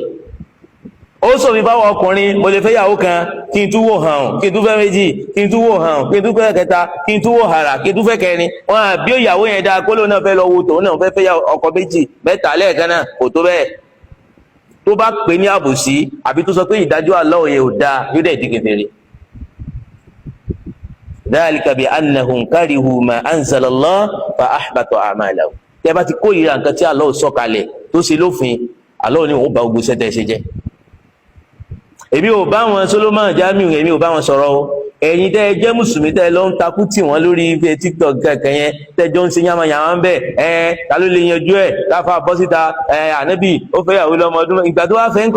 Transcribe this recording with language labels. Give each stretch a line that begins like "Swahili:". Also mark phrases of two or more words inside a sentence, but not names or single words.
Yoruba: Ó sòfin fáwọn ọkùnrin, mo lè fẹ́ yàwó kan kí n tún wò hàn, kí n tún fẹ́ méjì, kí n tún wò hàn, kí n tún fẹ́ kẹta, kí n tún wò hàrà, kí n tún fẹ́ kẹrin. Wọn àbí ìyàwó yẹn dáa kó lóun náà fẹ́ lọ wo tòun náà fẹ́ fẹ́ ọkọ 2, 3 lẹ́ẹ̀kan náà kò tó bẹ́ẹ̀. Tó bá pè ní àbòsí àbí tó sọ pé ìdájọ́ Allah yẹn ò dáa, yóò dẹ̀ di kèfèrí.
Arabic: ذلك بأنهم كرهوا ما أنزل الله فأحبط أعمالهم.
Yoruba: Tẹ́ bá ti kórìíra nǹkan tí Allah sọ kalẹ̀ tó ṣe lófin, Allah ní òun bá gbogbo sẹ́tẹ̀ ṣe jẹ́. Èmi ò bá wọn Solomon Jamiu, èmi ò bá wọn sọ̀rọ̀ o. Ẹ̀yin tẹ́ jẹ́ mùsùlùmí tẹ́ lọ ń takú tì wọ́n lórí TikTok kankan yẹn, tẹ́jọ́ ń ṣe yàmàyàmà ń bẹ̀, ta ló lè yanjú ẹ̀, káfà bọ́ síta, ànábì ó fẹ́ yàwó lọ́mọ ọdún, ìgbà tó wá fẹ́ ńkọ́?